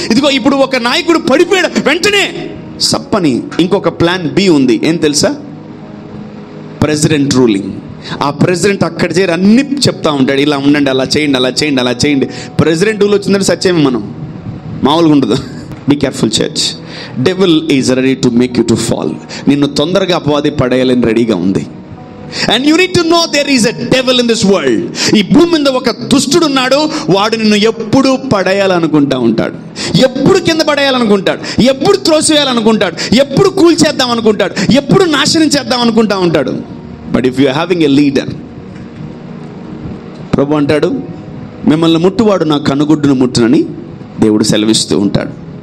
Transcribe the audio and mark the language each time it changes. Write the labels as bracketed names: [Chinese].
[Telugu] ఇదిగో ఇప్పుడు ఒక నాయకుడు పడిపోయాడు, వెంటనే సప్పని ఇంకొక ప్లాన్ బి ఉంది. ఏం తెలుసా? President ruling. ఆ ప్రెసిడెంట్ అక్కడ చేరి అన్ని చెప్తా ఉంటాడు, ఇలా ఉండండి, అలా చేయండి. ప్రెసిడెంట్ రూల్ వచ్చిందంటే సత్యమే, మనం మామూలుగా ఉండదు. [English] Be careful church. Devil is ready to make you to fall. [Telugu] నిన్ను తొందరగా అపవాది పడేయాలని రెడీగా ఉంది. [English] And you need to know there is a devil in this world. [Telugu] ఈ భూమి మీద ఒక దుష్టుడు ఉన్నాడు. వాడు నిన్ను ఎప్పుడు పడేయాలనుకుంటా ఉంటాడు, ఎప్పుడు కింద పడేయాలనుకుంటాడు, ఎప్పుడు త్రోసివేయాలనుకుంటాడు, ఎప్పుడు కూల్చేద్దాం అనుకుంటాడు, ఎప్పుడు నాశనం చేద్దాం అనుకుంటా ఉంటాడు. [English] but if you are having a leader, [Telugu] ప్రభు అంటాడు, మిమ్మల్ని ముట్టువాడు నా కనుగుడ్డును ముట్టునని దేవుడు సెలవిస్తూ ఉంటాడు.